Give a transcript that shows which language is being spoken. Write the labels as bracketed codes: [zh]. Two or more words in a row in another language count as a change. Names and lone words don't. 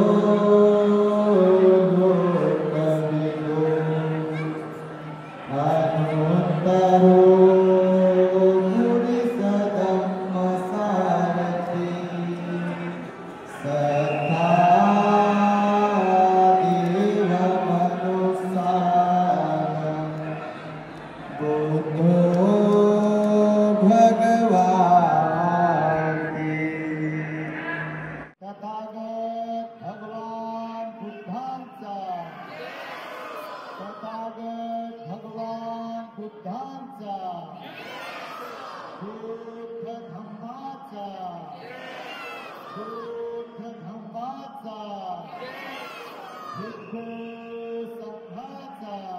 [pi] लोकविदो अनुत्तरो गुरुसधम्मसारथि सद्धा देव मनुसा बुद्धो भगवाती [mr] तथागत भगवान बुद्धांचा तथागत भगवान बुद्धांचा बुद्ध धम्माचा भिक्खू संघाचा